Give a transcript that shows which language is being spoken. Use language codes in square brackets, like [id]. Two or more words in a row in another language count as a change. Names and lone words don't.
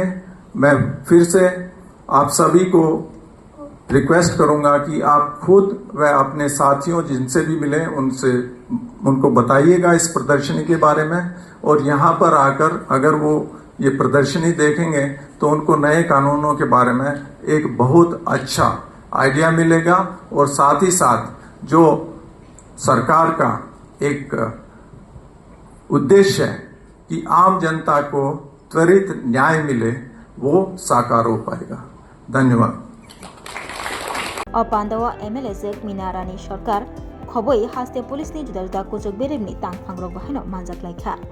[hi] मैं फिर से आप सभी को रिक्वेस्ट करूंगा कि आप खुद व अपने साथियों जिनसे भी मिले उनको बताइएगा इस प्रदर्शनी के बारे में, और यहाँ पर आकर अगर वो ये प्रदर्शनी देखेंगे तो उनको नए कानूनों के बारे में एक बहुत अच्छा आइडिया मिलेगा। और साथ ही साथ जो सरकार का एक उद्देश्य है कि आम जनता को त्वरित न्याय मिले, वो साकार हो पाएगा। धन्यवाद। [trp] अपान्दावा एमएलए जेक मिनारानी सरकार खबै हास्ते पुलिसनि जुदा जुदा कुचुक बेरेमनि तांफांग्रक बाहायनो मानजाक लायखा।